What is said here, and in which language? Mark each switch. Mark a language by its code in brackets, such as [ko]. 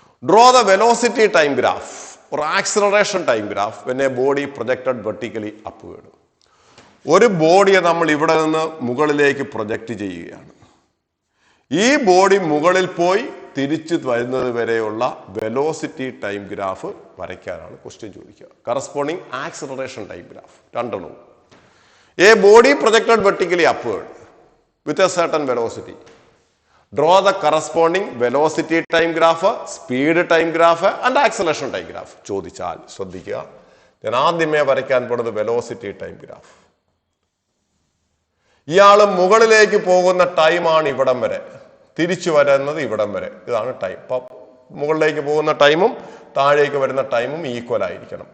[en] Draw the velocity time graph or acceleration time graph when a body projected vertically upward. [ml] ഒരു ബോഡിയെ നമ്മൾ ഇവിടെ നിന്ന് മുകളിലേക്ക് പ്രൊജക്റ്റ് ചെയ്യുകയാണ്. ഈ ബോഡി മുകളിൽ പോയി തിരിച്ചു വരുന്നത് വരെയുള്ള വെലോസിറ്റി ടൈം ഗ്രാഫ് വരയ്ക്കാനാണ് ക്വസ്റ്റ്യൻ ചോദിക്കുക. [en] Corresponding acceleration time graph രണ്ടെണ്ണവും. A body projected vertically upward with a certain velocity. Draw the corresponding velocity time graph, speed time graph and acceleration time graph. [ml] ചോദിച്ചാൽ ശ്രദ്ധിക്കുക. ഞാൻ ആദ്യമേ വരയ്ക്കാൻ പോകുന്നത് വെലോസിറ്റി ടൈം ഗ്രാഫ്. ഇയാൾ മുകളിലേക്ക് പോകുന്ന ടൈമാണ് ഇവിടം വരെ, തിരിച്ചു വരുന്നത് ഇവിടം വരെ. ഇതാണ് ടൈം. അപ്പം മുകളിലേക്ക് പോകുന്ന ടൈമും താഴേക്ക് വരുന്ന ടൈമും ഈക്വൽ ആയിരിക്കണം.